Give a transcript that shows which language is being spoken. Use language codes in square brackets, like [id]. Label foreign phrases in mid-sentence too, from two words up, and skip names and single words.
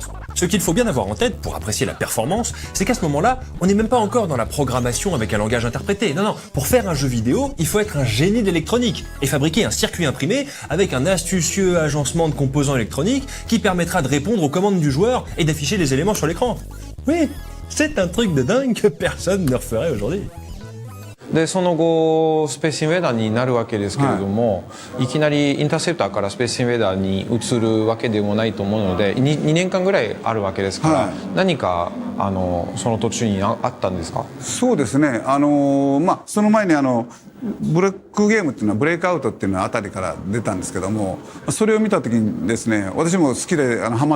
[fr] Ce qu'il faut bien avoir en tête pour apprécier la performance, c'est qu'à ce moment-là, on n'est même pas encore dans la programmation avec un langage interprété. Non, pour faire un jeu vidéo, il faut être un génie d'électronique et fabriquer un circuit imprimé avec un astucieux agencement de composants électroniques qui permettra de répondre aux commandes du joueur et d'afficher les éléments sur l'écran. Oui, c'est un truc de dingue que personne ne referait aujourd'hui. [ja] でその後スペースインベーダーになるわけですけれども、いきなりインターセプターからスペースインベーダーに移るわけでもないと思うので 2年間ぐらいあるわけですから、何かその途中にあったんですか？そうですね、その前にブレックゲームっていうのはブレイクアウトっていうのはあたりから出たんですけども、それを見た時にですね、私も好きでハマ